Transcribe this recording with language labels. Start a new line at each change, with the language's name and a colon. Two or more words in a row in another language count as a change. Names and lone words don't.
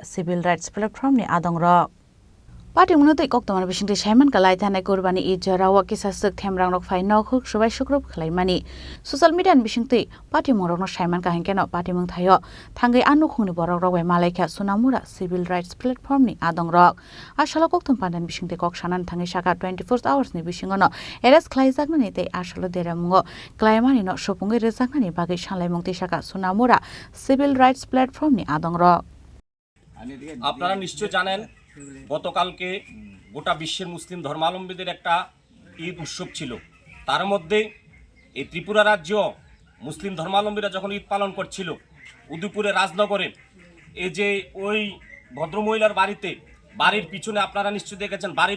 Kok Borok: सिभिल राइट्स प्लेटफर्मनि आदं रक पार्टीमुनो तै कक्तमा बिसिंथि साइमान का लाइथानाय कुरबानी ईद जराव किसासक थेमरां रक फाय नगौ सुबाय शुक्रौ खलायमानि सोशल मीडिया बिसिंथि पार्टीमुरकनो साइमान का हेंकेनो पार्टीमुं थायो थांगै आनुखुंनि बरक रकबाय मालायखा सुनामुरा सिभिल राइट्स प्लेटफर्मनि आदं रक आसाला कक्तम पान्दान बिसिंथि कक्सानान थांगै साका 24 hours ni bisingono eres khlaijagmani tei asalo deramungo klaimani no sopungai rejaknani bagai sanlaimungti saka sunamura civil rights platform ni adongrok
Bangla: আপনারা নিশ্চয় জানেন গতকালকে গোটা বিশ্বের মুসলিম ধর্মাবলম্বীদের একটা ঈদ উৎসব ছিল তার মধ্যে এই ত্রিপুরা রাজ্য মুসলিম ধর্মাবলম্বীরা যখন ঈদ পালন করছিল উদয়পুরে রাজনগরে এই যে ওই ভদ্রমহিলার বাড়ির পিছনে আপনারা নিশ্চয় দেখেছেন বাড়ির